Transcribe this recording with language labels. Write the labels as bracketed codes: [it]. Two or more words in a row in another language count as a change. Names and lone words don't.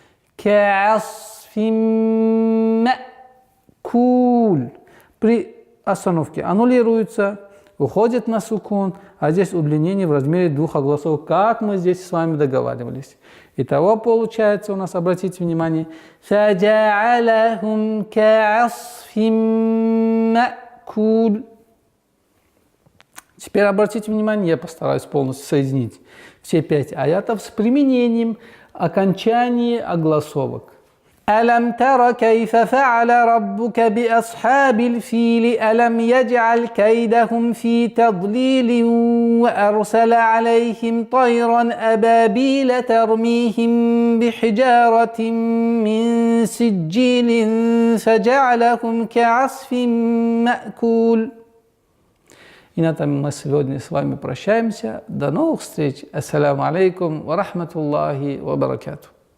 [ar] كعصف مأكول. [ru] При остановке аннулируется, уходит на сукун, а здесь удлинение в размере двух огласовок, как мы здесь с вами договаривались. Итого получается у нас, обратите внимание, [ar] فَجَعَلَهُمْ كَعَصْفٍ مَأْكُولٍ. [ru] Теперь обратите внимание, я постараюсь полностью соединить все 5 аятов с применением окончания огласовок. [ar] أَلَمْ تَرَ كَيْفَ فَعَلَ رَبُّكَ بِأَصْحَابِ الْفِيلِ أَلَمْ يَجْعَلْ كَيْدَهُمْ فِي تَضْلِيلٍ وَأَرْسَلَ عَلَيْهِمْ طَيْرًا أَبَابِيلَ تَرْمِيهِمْ بِحِجَارَةٍ مِّن سِجِّيلٍ فَجَعَلَهُمْ كَعَصْفٍ مَأْكُولٍ. [ru] И на этом мы сегодня с вами прощаемся. До новых встреч. [ar] السلام عليكم ورحمة الله وبركاته.